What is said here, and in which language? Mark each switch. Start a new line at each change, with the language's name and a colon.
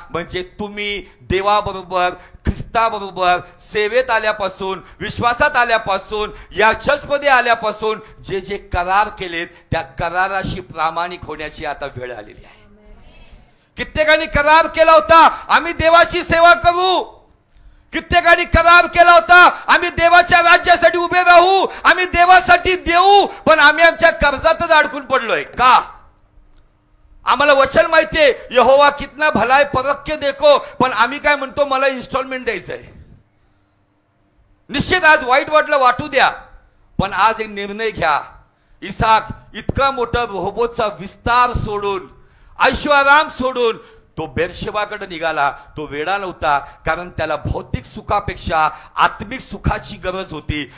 Marathi: म्हणजे तुम्ही देवाबरोबर, ख्रिस्ताबरोबर सेवेत आल्यापासून, विश्वासात आल्यापासून, या चर्चमध्ये आल्यापासून जे जे करार केलेत त्या कराराशी प्रामाणिक होण्याची आता वेळ आलेली आहे. कित्येकांनी करार केला होता आम्ही देवाची सेवा करू. कित्येकांनी करार केला होता आम्ही देवाच्या राज्यासाठी उभे राहू, आम्ही देवासाठी देऊ. पण आम्ही आमच्या कर्जातच अडकून पडलोय. का? आम्हाला वचन माहितीये,
Hindi: यहोवा कितना भला है परख के देखो.
Marathi: पण आम्ही काय म्हणतो, मला इन्स्टॉलमेंट द्यायचंय. निश्चित आज वाईट वाटलं, वाटू द्या. पण आज एक निर्णय घ्या. इसाक इतका मोठा रोबोटचा विस्तार सोडून, ऐशोआराम सोडून तो बेरशेबाकडे निघाला. तो वेडा नव्हता, कारण त्याला भौतिक सुखापेक्षा आत्मिक सुखाची गरज होती.